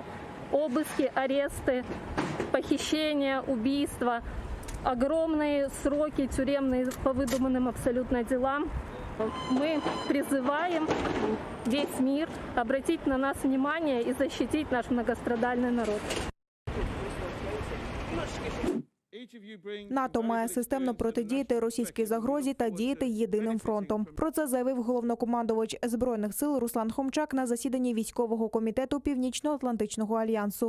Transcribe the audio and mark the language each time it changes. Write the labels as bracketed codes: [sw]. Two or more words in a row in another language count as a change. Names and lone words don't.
[ru] Обыски, аресты, похищения, убийства, огромные сроки тюремные по выдуманным абсолютно делам. Мы призываем весь мир обратить на нас внимание и защитить наш многострадальный народ. [uk] НАТО має системно протидіяти російській загрозі та діяти єдиним фронтом. Про це заявив головнокомандувач Збройних сил Руслан Хомчак на засіданні військового комітету Північно-Атлантичного альянсу.